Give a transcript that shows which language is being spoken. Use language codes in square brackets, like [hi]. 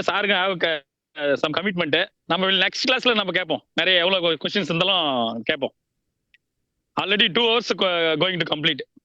[en] Sir have some commitment. [ta] நம்ம next கிளாஸ்ல நம்ம கேட்போம். நிறைய எவ்வளவு क्वेश्चंस இருந்தாலும் கேட்போம். [en] Already 2 hours going to complete.